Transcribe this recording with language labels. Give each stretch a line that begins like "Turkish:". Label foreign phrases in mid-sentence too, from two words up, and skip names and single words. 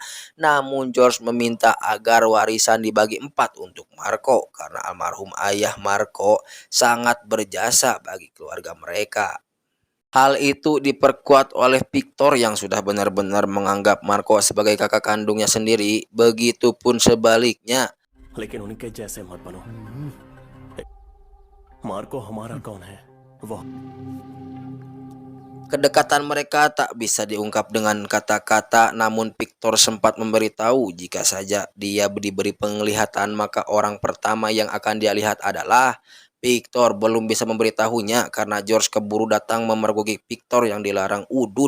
Indonesian: Namun George meminta agar warisan dibagi 4 untuk Marco karena almarhum ayah Marco sangat berjasa bagi keluarga mereka. Hal itu diperkuat oleh Victor yang sudah benar-benar menganggap Marco sebagai kakak kandungnya sendiri. Begitupun sebaliknya.
Hindi: लेकिन उनके जैसे मत बनो मार्को हमारा कौन है वो
Indonesian: Kedekatan mereka tak bisa diungkap dengan kata-kata, namun Victor sempat memberitahu jika saja dia diberi penglihatan maka orang pertama yang akan dia lihat adalah Victor. Belum bisa memberitahunya karena George keburu datang memergoki Victor yang dilarang udud.